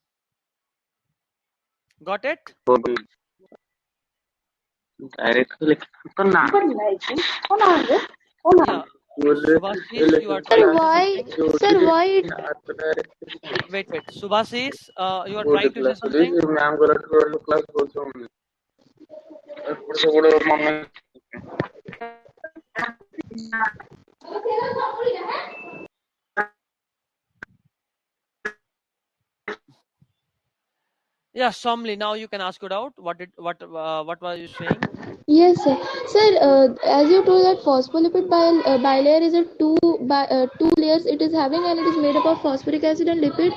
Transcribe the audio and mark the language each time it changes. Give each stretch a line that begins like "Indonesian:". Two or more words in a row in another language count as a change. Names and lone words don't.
English: Got it? Directly. Yeah. Subhashis, you are Sir, trying to say why, something. sir, why it, Wait. Subhashis, you are trying to say something. ma'am class
Odia: କରୁଛନ୍ତି ଏପଟ ସେପଟ ମନେ
English: Yeah, Somli. Now you can ask it out. What were you saying? yes, sir. Sir, as you told that phospholipid bilayer is a two layers it is having and it is made up of phosphoric acid and lipid.